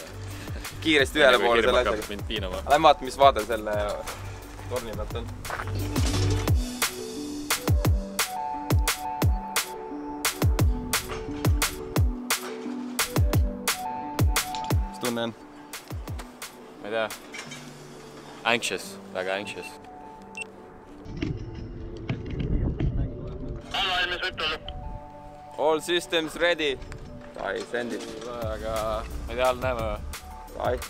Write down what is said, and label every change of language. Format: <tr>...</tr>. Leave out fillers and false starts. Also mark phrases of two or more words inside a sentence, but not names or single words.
<et>Kiiresti ühele poole selle asjaga. Lähme vaata, mis vaade selle torni pealt on. Mis tunne on? Ma ei tea. Anxious, väga anxious.</et> <en>All systems ready. Ai, send it.</en> <et>Aga ma ei tea, all näeme või? Ai.</et>